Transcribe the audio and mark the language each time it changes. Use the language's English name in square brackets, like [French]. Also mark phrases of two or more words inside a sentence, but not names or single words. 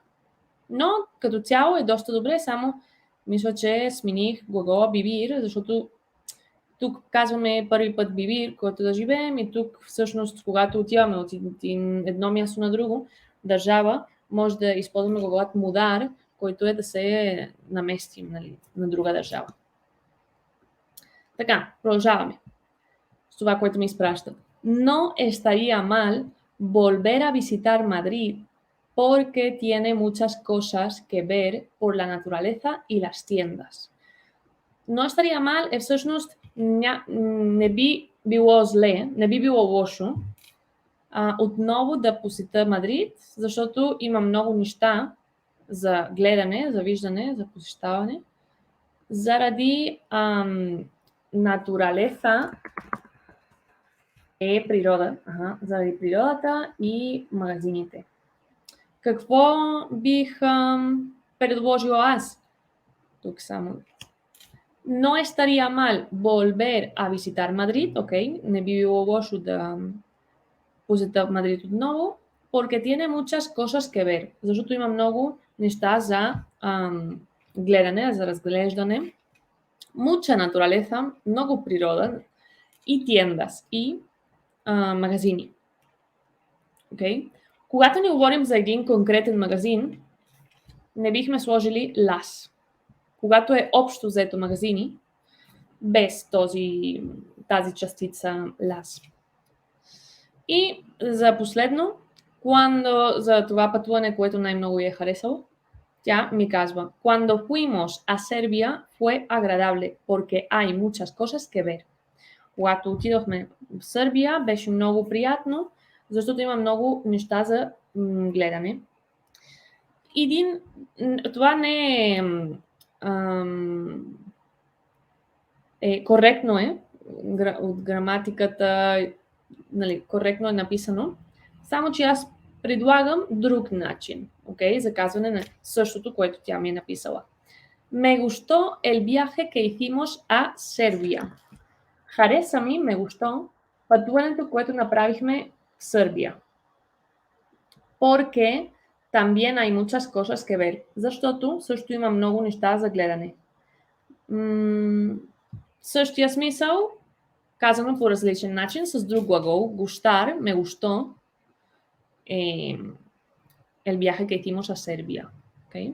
[Bulgarian] Но като цяло е доста добре, само мисля, че смених глагола бивир, защото тук казваме първи път бивир, който да живеем и тук всъщност, когато отиваме от едно място на друго държава, може да използваме глаголът мудар, който е да се наместим, нали, на друга държава. Така, продължаваме с това, което ми изпращат. [Spanish] No estaría mal volver a visitar Madrid porque tiene muchas cosas que ver por la naturaleza y las tiendas. No estaría mal [Bulgarian] е всъщност не би било зле, не би било лошо отново да посетя Мадрид, защото има много неща за гледане, за виждане, за посещаване, заради натуралеса е природа, заради природата и магазините. Какво бих предложила аз? Тук само. [Spanish] No estaría mal volver a visitar Madrid, [Bulgarian] ok, не би било лошо да посетя Мадрид отново, [Spanish] porque tiene muchas cosas que ver, [Bulgarian] защото има много неща за гледане, за разглеждане. [Spanish] Mucha naturaleza, [Bulgarian] много природа и tiendas, и магазини. Okay? Когато не говорим за един конкретен магазин, не бихме сложили las. Когато е общо взето магазини, без тази частица las. И за последно, за това пътуване, което най-много е харесало, тя ми казва, [Spanish] cuando fuimos a Serbia fue agradable, porque hay muchas cosas que ver. [Bulgarian] Когато отидохме в Сърбия, беше много приятно, защото има много неща за гледане. Това не е коректно от граматиката, нали, коректно е написано, само че аз предлагам друг начин, okay, за казване на същото, което тя ми е написала. [Spanish] Me gustó el viaje que hicimos a Serbia. [Bulgarian] Хареса ми, ме гustó, пътуването, което направихме в Сърбия. [Spanish] Porque también hay muchas cosas que ver. [Bulgarian] Защото също има много неща за гледане. Същия смисъл, казано по различен начин, с друг глагол. [Spanish] Gustar, me gustó el viaje que hicimos a Serbia. Okay?